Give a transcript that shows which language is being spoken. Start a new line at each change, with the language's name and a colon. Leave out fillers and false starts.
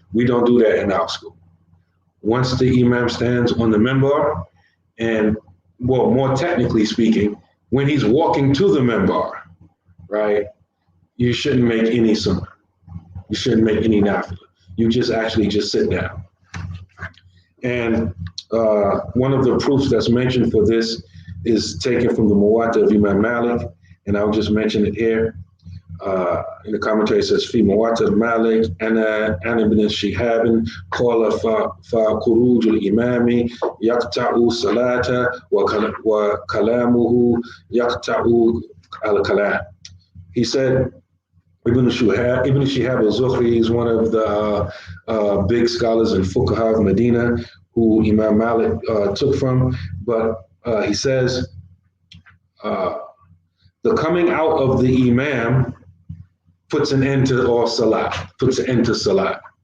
English: We don't do that in our school. Once the Imam stands on the minbar, and well, more technically speaking, when he's walking to the minbar, right, you shouldn't make any sunnah. You shouldn't make any nafila. You just sit down. And one of the proofs that's mentioned for this is taken from the Muwatta of Imam Malik, and I'll just mention it here. In the commentary it says,
Arabic: في مواتر مالك أنا ابن شهاب قال فخروج الإمام يقطع الصلاة وكلامه يقطع الكلام.
English: He said, Ibn Shihab al-Zuhri is one of the big scholars in Fuqaha of Medina who Imam Malik took from, but he says, the coming out of the Imam puts an end to all salah, puts an end to salah.